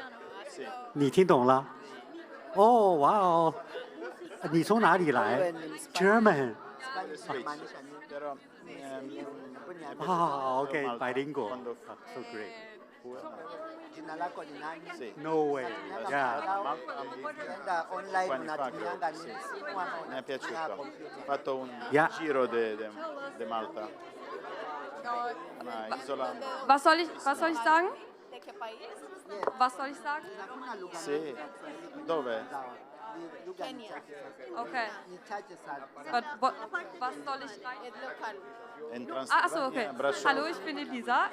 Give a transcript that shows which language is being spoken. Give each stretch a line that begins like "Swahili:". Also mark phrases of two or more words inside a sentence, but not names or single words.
Chinese: 你听懂了？哦，哇哦，你从哪里来 ？German.
English: Okay, bilingual. So great. No way. Yeah.
Italian: Mi è piaciuto. Ho fatto un giro di Malta. Una isola.
German: Was soll ich sagen? Was soll ich sagen?
Italian: Sì. Dove?
German: Kenya. Okay. Was soll ich rein? Achso, okay. Hallo, ich bin Elisa.